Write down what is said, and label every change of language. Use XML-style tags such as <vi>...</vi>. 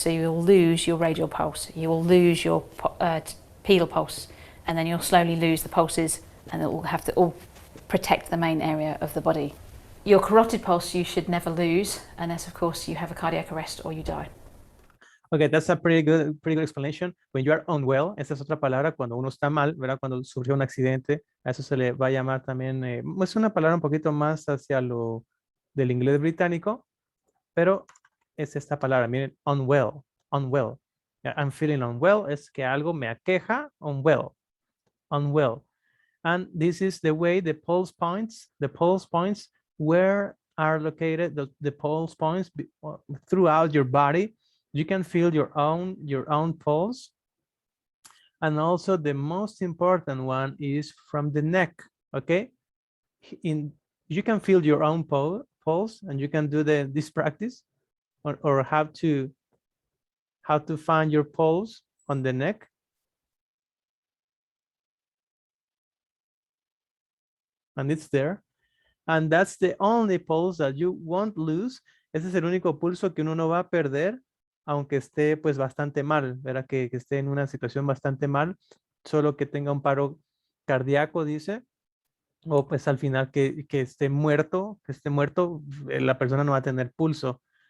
<en>So you will lose your radial pulse, you will lose your pedal pulse, and then you'll slowly lose the pulses, and it will have to all protect the main area of the body. Your carotid pulse you should never lose, unless of course you have a cardiac arrest or you die. Okay, that's a pretty good explanation. When you are unwell,</en> <es>esa es otra palabra cuando uno está mal, ¿verdad? Cuando surgió un accidente, a eso se le va a llamar también, es una palabra un poquito más hacia lo del inglés británico, pero es esta palabra, miren, unwell.</es> <en>Yeah, I'm feeling unwell,</en> <es>es que algo me aqueja, unwell.</es> <en>And this is the way the pulse points where are located, the pulse points throughout your body. You can feel your own pulse. And also the most important one is from the neck, okay? You can feel your own pulse, and you can do this practice or how to find your pulse on the neck. And it's there. And that's the only pulse that you won't lose.</en> <es>Ese es el único pulso que uno no va a perder, aunque esté pues bastante mal, ¿verdad? Que esté en una situación bastante mal, solo que tenga un paro cardíaco, dice, o pues al final que esté muerto, la persona no va a tener pulso.</es>